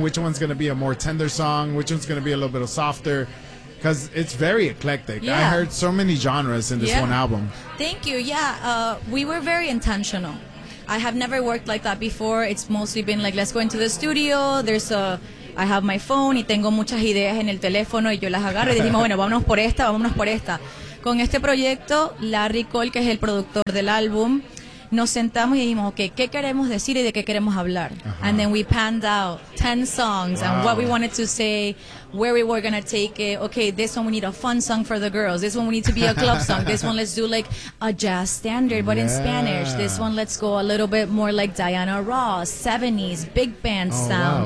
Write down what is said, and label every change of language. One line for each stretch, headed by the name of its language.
English: Which one's going to be a more tender song? Which one's going to be a little bit softer? Because it's very eclectic. Yeah. I heard so many genres in this one album. Thank you. Yeah, we were very intentional. I have never worked like that before. It's mostly been like, let's go into the studio. There's a... I have my phone
Spanish: y tengo muchas ideas en el teléfono y yo las agarro y dijimos, bueno, vámonos por esta, vámonos por esta. Con este proyecto, Larry Cole, que es el productor del álbum, nos sentamos y dijimos,
English: okay,
Spanish: ¿qué queremos decir y de qué queremos hablar? Uh-huh.
English: And then we panned out 10 songs and what we wanted to say, where we were going to take it. Okay, this one we need a fun song for the girls. This one we need to be a club song. This one let's do like a jazz standard, but in Spanish. This one let's go a little bit more like Diana Ross, 70s, big band sound.